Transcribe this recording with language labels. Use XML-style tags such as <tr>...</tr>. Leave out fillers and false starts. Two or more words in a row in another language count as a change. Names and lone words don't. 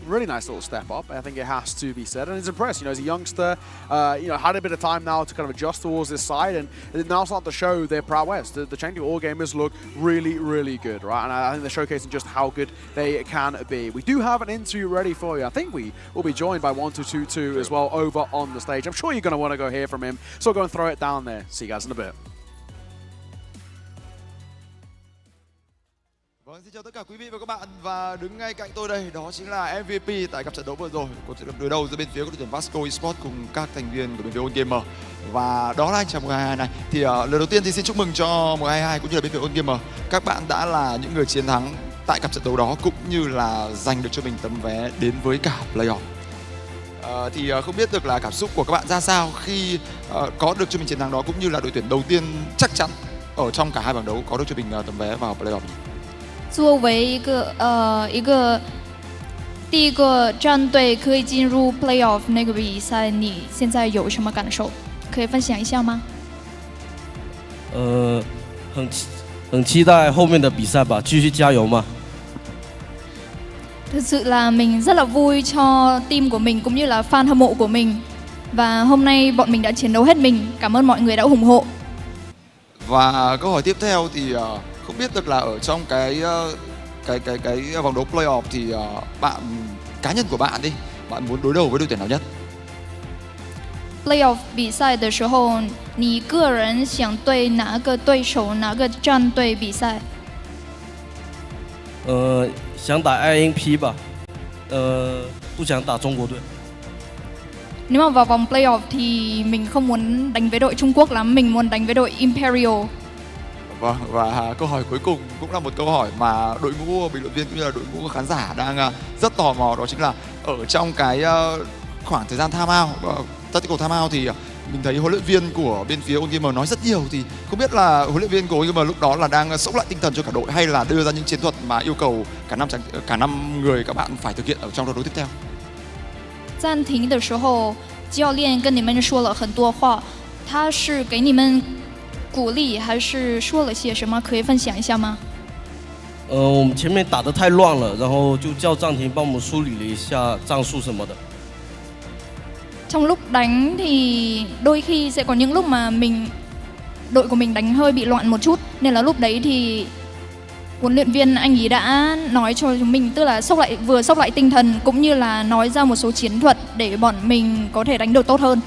<en>Really nice little step up. I think it has to be said, and he's impressed. You know, as a youngster, you know, had a bit of time now to kind of adjust towards this side, and now starting to show their prowess. The CHENGDU All Gamers look really, really good, right? And I think they're showcasing just how good they can be. We do have an interview ready for you. I think we will be joined by 1-2-2-2 as well over on the stage. I'm sure you're going to want to go hear from him, so go and throw it down there. See you guys in a bit.</en> <vi>Vâng, xin chào tất cả quý vị và các bạn, và đứng ngay cạnh tôi đây đó chính là MVP tại cặp trận đấu vừa rồi, cuộc trận đấu đối đầu giữa bên phía của đội tuyển Vasco Esports cùng các thành viên của bên phía Gamer, và đó là anh chàng mùa 22 này. Thì lần đầu tiên thì xin chúc mừng cho mùa 22 cũng như là bên phía Gamer. Các bạn đã là những người chiến thắng tại cặp trận đấu đó, cũng như là giành được cho mình tấm vé đến với cả playoff. Thì không biết được là cảm xúc của các bạn ra sao khi có được cho mình chiến thắng đó, cũng như là đội tuyển đầu tiên chắc chắn ở trong cả hai bảng đấu có được cho mình tấm vé vào playoff.</vi> <zh>作为一个第一个战队可以进入 playoff 那个比赛，你现在有什么感受？可以分享一下吗？很期待后面的比赛吧，继续加油嘛。</zh> <vi>Thực sự là mình rất là vui cho team của mình cũng như là fan hâm mộ của mình. Và hôm nay bọn mình đã chiến đấu hết mình. Cảm ơn mọi người đã ủng hộ. Và câu hỏi tiếp theo thì không biết được là ở trong cái vòng đấu playoff thì bạn cá nhân của bạn đi, bạn muốn đối đầu với đội tuyển nào nhất?</vi> <zh>Playoff 比赛的时候，你个人想对哪个对手、哪个战队比赛？想打 IMP 吧，不想打中国队。</zh> <vi>Nếu mà vào vòng playoff thì mình không muốn đánh với đội Trung Quốc lắm, mình muốn đánh với đội IMPERIAL. Vâng, và câu hỏi cuối cùng cũng là một câu hỏi mà đội ngũ bình luận viên cũng như là đội ngũ khán giả đang rất tò mò, đó chính là ở trong cái khoảng thời gian</vi> <en>time out, tactical time out</en> <vi>thì mình thấy huấn luyện viên của bên phía Ôn Gamer nói rất nhiều, thì không biết là huấn luyện viên của Ôn Gamer lúc đó là đang sốc lại tinh thần cho cả đội hay là đưa ra những chiến thuật mà yêu cầu cả năm người các bạn phải thực hiện ở trong trận đấu tiếp theo.</vi> <zh>暂停的时候，教练跟你们说了很多话，他是给你们鼓励，还是说了些什么？可以分享一下吗？我们前面打得太乱了，然后就叫暂停帮我们梳理了一下战术什么的。</zh> <vi>Trong lúc đánh thì đôi khi sẽ có những lúc mà đội của mình đánh hơi bị loạn một chút, nên là lúc đấy thì huấn luyện viên anh ấy đã nói cho chúng mình, tức là vừa sốc lại tinh thần cũng như là nói ra một số chiến thuật để bọn mình có thể đánh được tốt hơn.</vi>